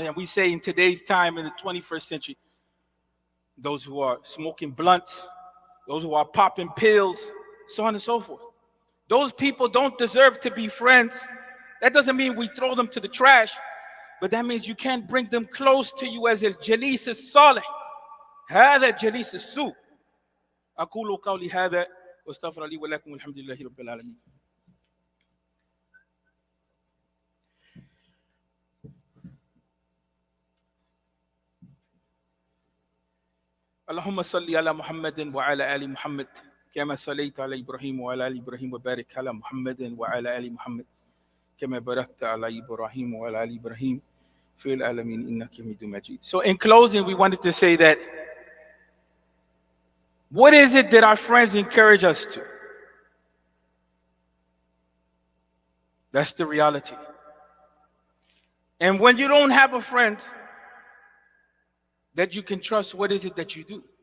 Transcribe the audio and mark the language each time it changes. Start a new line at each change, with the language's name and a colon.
English: And we say in today's time, in the 21st century, those who are smoking blunts, those who are popping pills, so on and so forth. Those people don't deserve to be friends. That doesn't mean we throw them to the trash, but that means you can't bring them close to you as
Arabic: الجليس الصالح. هذا جليس السوء. أقول قولي هذا واستغفر لي ولكم والحمد لله رب العالمين. اللهم صل على محمد وعلى آل محمد كما صليت على إبراهيم وعلى آل إبراهيم وبارك على محمد وعلى آل محمد كما باركت على إبراهيم وعلى آل إبراهيم في العالمين إنك حميد مجيد.
English: So in closing, we wanted to say that what is it that our friends encourage us to? That's the reality. And when you don't have a friend that you can trust, what is it that you do?